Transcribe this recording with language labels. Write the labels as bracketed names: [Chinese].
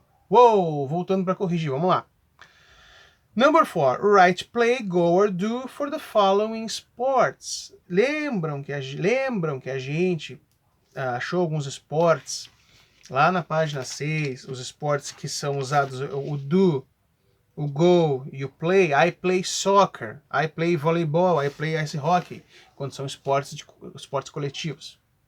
[Portuguese] Uou, voltando para corrigir, vamos lá. [English] Number 4, write, play, go or do for the following sports. [Portuguese] Lembram que a gente achou alguns esportes lá na página 6, os esportes que são usados, o do, o go e o play. [English] I play soccer, I play voleibol, I play ice hockey, [Portuguese] quando são esportes coletivos.